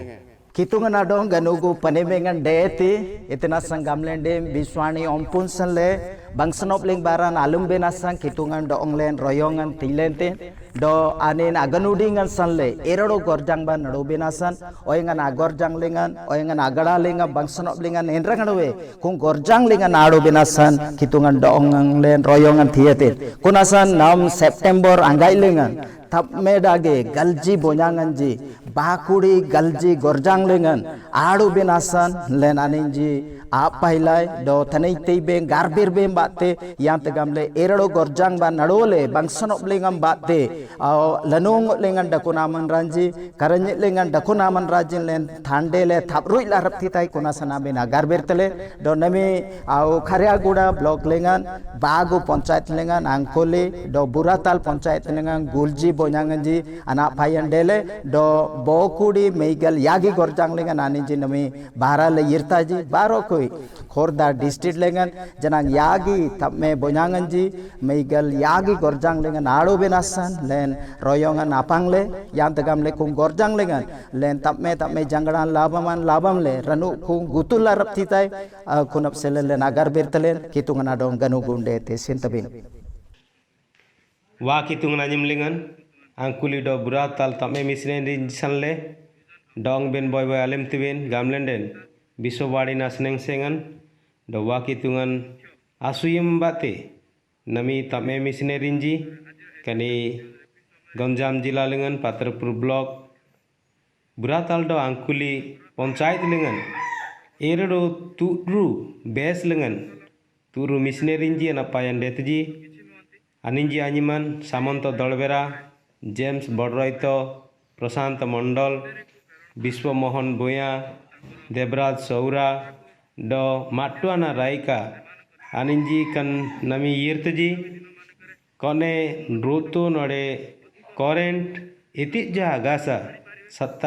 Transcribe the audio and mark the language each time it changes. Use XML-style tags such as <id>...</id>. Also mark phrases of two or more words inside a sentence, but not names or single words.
<srb>Kitungan adong ganugo panemengan deeti itina sangamlende biswani ompun sanle bangsanop ling baran alumbe nasang kitungan do onglen royongan tilente do anin aganudingan sanle erado gorjang ban nadobe nasan oyengan agorjang lingan oyengan agada lingan bangsanop lingan enranganwe kung gorjang lingan nadobe nasan kitungan do onglen royongan thiete kunasan nam September anggai lingan tap medage galji bonyanganji bakudi galji gorjang lengan adu benasan len aninji apailai do tanai teibe garbir be batte yang tegamle erado gorjang ban nadole bangsanop lengam batte lanung lengan dakunaman ranji karanye lengan dakunaman rajin len thandele thaprui larapti tai kunasana bena garbir tele do nami au khariaguda block lengan bagu panchayat lengan angkoli do buratal panchayat lengan gulji bonyanganji anak payan dele do bokudi meigal yagi gorjang lengan aninji nami barale yirtaji baro koi khorda district lengan janang yagi tamme bonyanganji meigal yagi gorjang lengan adu benasan len royongan apangle yang tegamle kung gorjang lengan len tamme janggadan labam le ranu kung gutulla raptitai kunap sele len agar bertelen kitungan adong ganu gunde te sintabin wa kitungan anyim lengan angkuli do buratal tamme misne sanle dong ben boy alem tibin gamlenden biswabani nasneng sengan do wa kitungan asuyim bate nami tamme misne rinji kani Gonjam Jila lengan Patrapur block buratal do angkuli panchayat lengan Erdo turu bes lengan turu missionary ji anapayan detji aninji anyiman Samanto Dolbera James Bodroito Prasanta Mondol Biswa Mohan Boya Debrad Saura do Matuana Raika aninji kan nami yirtji kone rutu nore current itik ja gasa satta</srb>